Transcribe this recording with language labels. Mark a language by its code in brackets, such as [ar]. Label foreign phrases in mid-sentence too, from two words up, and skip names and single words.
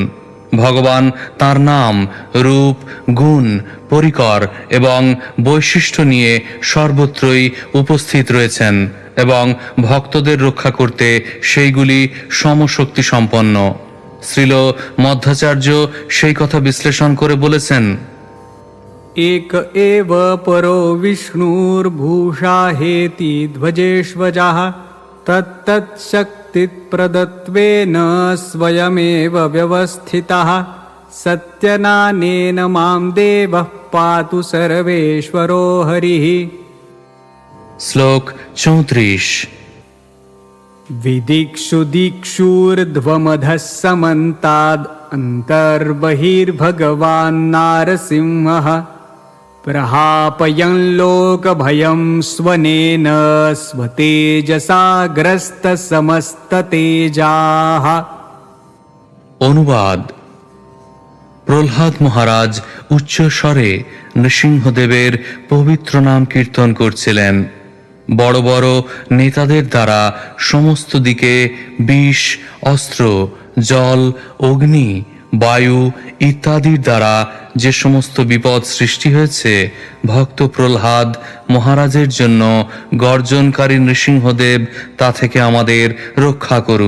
[bn] ভগবান তার নাম, রূপ, গুণ, পরিকর এবং বৈশিষ্ট্য নিয়ে সর্বত্রই উপস্থিত রয়েছেন এবং ভক্তদের রক্ষা করতে সেইগুলি সমশক্তি সম্পন্ন। শ্রীল মধ্বাচার্য সেই কথা বিশ্লেষণ করে বলেছেন, [sa] एक एव परो विष्णुर्भूषा हेति ध्वजेष्वजः तत्तच्छक्तिप्रदत्वेन स्वयमेव व्यवस्थितः सत्यनानेन मां देवः पातु सर्वेश्वरो हरिः। [bn] শ্লোক 34। [sa] विदिक्षु दिक्षुर्ध्वमधः समन्ताद् अन्तर्बहिर्भगवान् नारसिंहः प्रहापयन् लोकभयं स्वनेन स्वतेजसा ग्रस्तसमस्ततेजाः। [bn] অনুবাদ। প্রহ্লাদ মহারাজ উচ্চ স্বরে নৃসিংহদেবের পবিত্র নাম কীর্তন করছিলেন। বড় বড় নেতাদের দ্বারা সমস্ত দিকে বিষ, অস্ত্র, জল, অগ্নি, বায়ু ইত্যাদির দ্বারা যে সমস্ত বিপদ সৃষ্টি হয়েছে, ভক্ত প্রহ্লাদ মহারাজের জন্য গর্জনকারী নৃসিংহদেব তা থেকে আমাদের রক্ষা করুন।